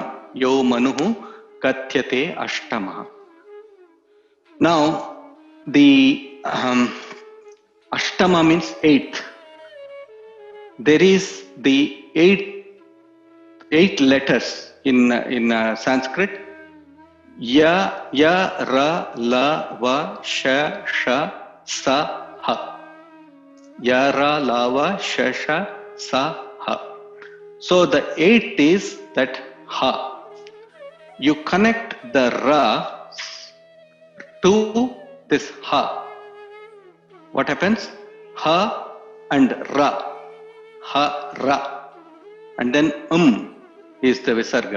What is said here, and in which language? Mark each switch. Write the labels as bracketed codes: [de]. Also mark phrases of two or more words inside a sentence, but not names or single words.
[sa] Yo Manuhu Katyate Ashtama. [en] Now, the Ashtama means 8th. There is the 8 letters in Sanskrit. [sa] Ya, Ra, La, Va, Sha, Sa, Ha. Ya, Ra, La, Va, Sha, Sa, Ha. [en] So the 8th is that Ha. You connect the Ra to this Ha. What happens? Ha and Ra. Ha, Ra. And then is the Visarga.